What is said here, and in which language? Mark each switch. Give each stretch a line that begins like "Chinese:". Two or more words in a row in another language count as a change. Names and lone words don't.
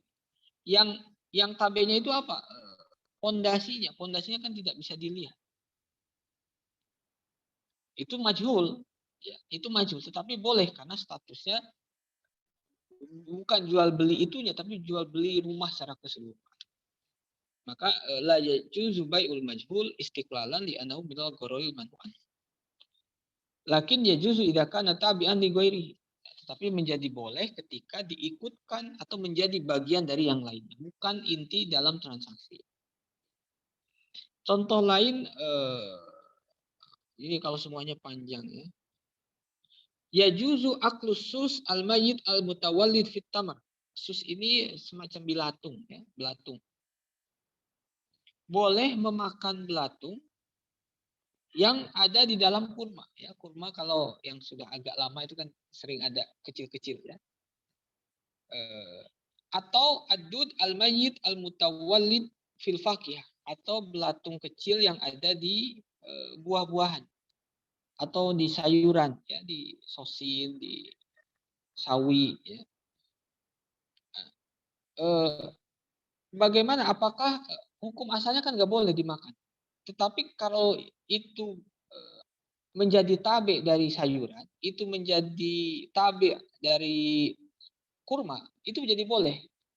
Indonesian: Yang tabenya itu apa? Pondasinya. Pondasinya kan tidak bisa dilihat. Itu majhul. Ya, itu majhul, tetapi boleh karena statusnya bukan jual beli itunya, tapi jual beli rumah secara keseluruhan.
Arabic: فلا يجوز بيع المجهول استقلالا لأنه من الغرر منعا. لكن يجوز إذا كان تابعا لغيره.
Indonesian: Tapi menjadi boleh ketika diikutkan atau menjadi bagian dari yang lainnya, bukan inti dalam transaksi. Contoh lain, ini kalau semuanya panjang ya.
Arabic: يجوز أكل السوس الميت المتولد في التمر.
Indonesian: Sus ini semacam belatung ya, belatung. Boleh memakan belatung yang ada di dalam kurma ya. Kurma kalau yang sudah agak lama itu kan sering ada kecil-kecil ya. Atau
Arabic: دود الميت المتولد في الفاكهة,
Indonesian: atau belatung kecil yang ada di buah-buahan atau di sayuran ya, di sosil, di sawi ya. Bagaimana? Apakah hukum asalnya kan nggak boleh dimakan, tetapi kalau itu menjadi tabe dari sayuran, itu menjadi tabe dari kurma, itu menjadi boleh.